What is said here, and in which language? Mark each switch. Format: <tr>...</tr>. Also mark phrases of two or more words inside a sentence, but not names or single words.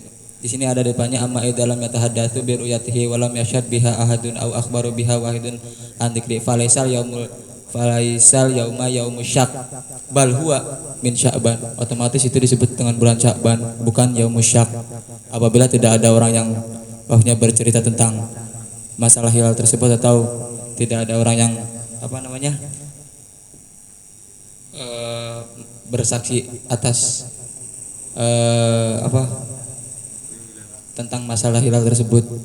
<id>Di sini ada depannya</id> <ar>أما إذا لم يتحدث برؤيته ولم يشهد بها أحد أو أخبر بها واحد عن ذكر فليس اليوم يوم الشك بل هو من شعبان.</ar> <id>Otomatis itu disebut dengan bulan Sya'ban, bukan</id> <ar>يوم الشك.</ar> <id>Apabila tidak ada orang yang bercerita tentang masalah hilal tersebut atau tidak ada orang yang bersaksi atas tentang masalah hilal tersebut.</id>